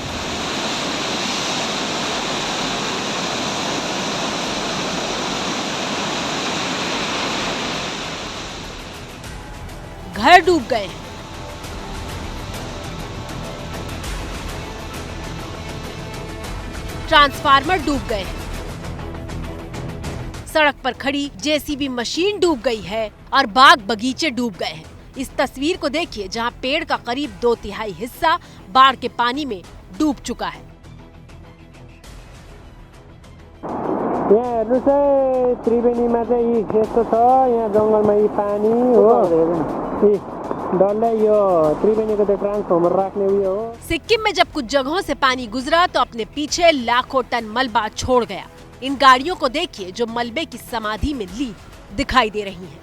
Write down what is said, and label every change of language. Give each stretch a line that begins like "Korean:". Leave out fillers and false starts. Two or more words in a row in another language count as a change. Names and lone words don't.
Hindi: घर डूब गए हैं, ट्रांसफार्मर डूब गए हैं, सड़क पर खड़ी जेसीबी मशीन डूब गई है और बाग बगीचे डूब गए हैं। इस तस्वीर को देखिए जहां पेड़ का करीब 2/3 हिस्सा बाढ़ के पानी में डूब चुका है।
Nepali: यहाँ हेर्नु चाहिँ त्रिवेणीमा चाहिँ यस्तो छ, यहाँ जंगलमा यी पानी हो, डल्लै यो त्रिवेणीको त्यो ट्रान्सफर्मर राख्ने उयो हो।
Hindi: सिक्किम में जब कुछ जगहों से पानी गुजरा तो अपने पीछे लाखों टन मलबा छोड़ गया। इन गाड़ियों को देखिए जो मलबे की समाधि में ली दिखाई दे रही हैं।